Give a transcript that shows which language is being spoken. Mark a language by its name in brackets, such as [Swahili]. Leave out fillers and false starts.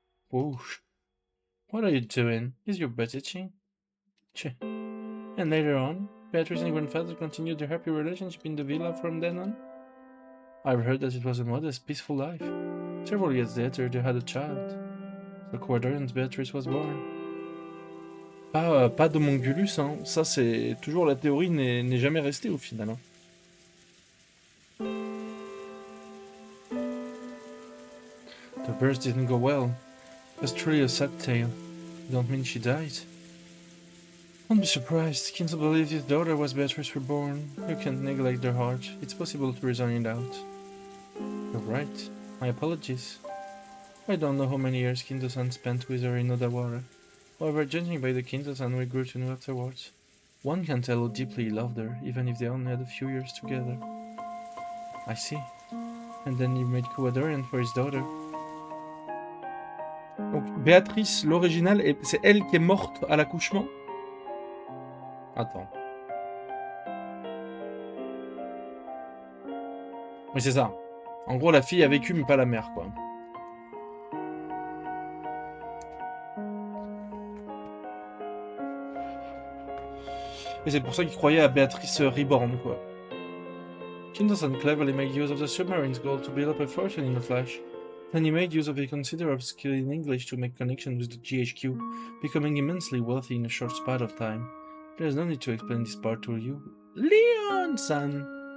[English] Whoosh. What are you doing? Is your butt itching? Cheh. And later on, Beatrice and grandfather continued their happy relationship in the villa from then on? I've heard that it was a modest, peaceful life. Several years later, they had a child. So Kuwadorian's Beatrice was born. [French] Pas d'homunculus, hein. Ça, c'est toujours la théorie n'est jamais restée au final. Hein. [English] The birth didn't go well. It was truly a sad tale. You don't mean she died? Don't be surprised. Kinzo believed his daughter was Beatrice reborn. You can't neglect their heart. It's possible to reason it out. You're right. My apologies. I don't know how many years Kinzo-san spent with her in Odawara. However, judging by the Kinzo-san we grew to know afterwards, one can tell how deeply he loved her, even if they only had a few years together. I see. And then he made Kuwadorian for his daughter. [French] Donc, Béatrice, l'original, c'est elle qui est morte à l'accouchement? Attends. Oui, c'est ça. En gros, la fille a vécu, mais pas la mère, quoi. Et c'est pour ça qu'il croyait à Béatrice Reborn, quoi. [English] Kinzo-san cleverly made use of the submarine's gold to build up a fortune in the flesh. Then he made use of a considerable skill in English to make connection with the GHQ, becoming immensely wealthy in a short span of time. There's no need to explain this part to you. Leon-san!